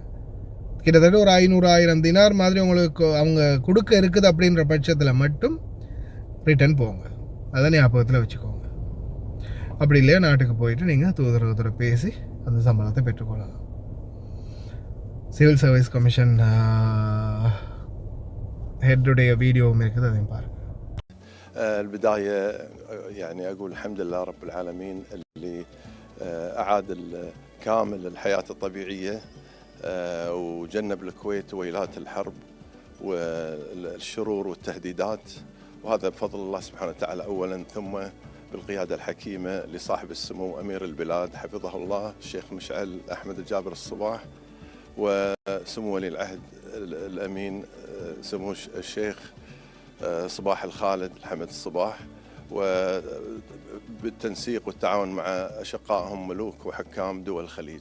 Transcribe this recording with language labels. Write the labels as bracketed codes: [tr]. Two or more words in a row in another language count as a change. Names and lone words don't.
[ta] கிட்டத்தட்ட ஒரு 500-1000 தினார் மாதிரி உங்களுக்கு அவங்க கொடுக்க இருக்குது அப்படின்ற பட்சத்தில் மட்டும் ரிட்டர்ன் போங்க. அதை ஞாபகத்தில் வச்சுக்கோங்க. அப்படி இல்லையா நாட்டுக்கு போயிட்டு நீங்கள் தூதரகத்தோட பேசி அந்த சம்பளத்தை பெற்றுக்கொள்ளலாம். [en] civil service commission [ta] ஹெட்டுடைய வீடியோவும் இருக்குது, அதையும் பாருங்கள். [ar] البداية يعني أقول الحمد لله رب العالمين اللي أعاد كامل الحياة الطبيعية وجنب الكويت ويلات الحرب والشرور والتهديدات، وهذا بفضل الله سبحانه وتعالى أولا، ثم بالقيادة الحكيمة لصاحب السمو أمير البلاد حفظه الله الشيخ مشعل أحمد الجابر الصباح، وسمو ولي العهد الأمين سمو الشيخ صباح الخالد الحمد الصباح، وبالتنسيق والتعاون مع أشقائهم ملوك وحكام دول الخليج.